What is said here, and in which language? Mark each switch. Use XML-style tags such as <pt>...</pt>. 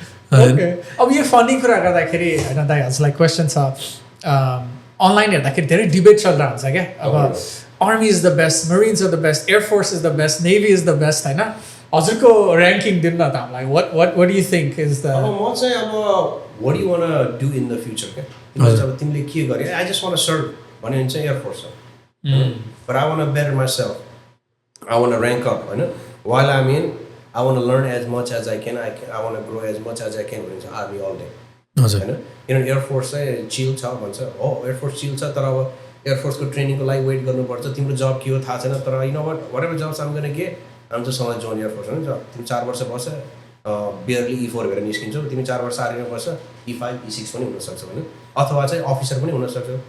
<ne>अब यो फनी कुरा गर्दाखेरि होइन दाइ हजुरलाई क्वेसन छ अनलाइन हेर्दाखेरि धेरै डिबेट चलिरहेको हुन्छ क्या अब</ne> <en>army is the best, marines are the best, air force is the best, navy is the best होइन,</en> <ne>हजुरको ऱ्याङ्किङ दिनु न त हामीलाई.</ne> <en>what do you think is the...</en> <ne>अब म चाहिँ अब</ne> <en>what do you want to do in the future</en> <ne>क्या, अब तिमीले के गरे,</ne> <en>I just want to serve</en> <ne>भन्यो भने चाहिँ एयरफोर्स हो.</ne> <en>But I want to better myself, I want to rank up होइन. While I'm in, I want to learn as much as I can. I want to grow as much as I can.</en> <ne>भने चाहिँ army all day होइन. किनभने air force चाहिँ चिल छ भन्छ, हो air force चिल छ, तर अब एयरफोर्सको ट्रेनिङको लागि वेट गर्नुपर्छ, तिम्रो जब के हो थाहा छैन, तर you know what ever jobs आम गर्ने के</ne> <en>I'm just going to join Air Force.</en> <ne>तिमी 4 वर्ष बस्छ, बियरली E4 भएर निस्किन्छौ, तिमी 4 वर्ष आर्मीमा बस्छ, E5 E6 पनि हुनसक्छ भने, अथवा चाहिँ अफिसर पनि हुनसक्छ.</ne>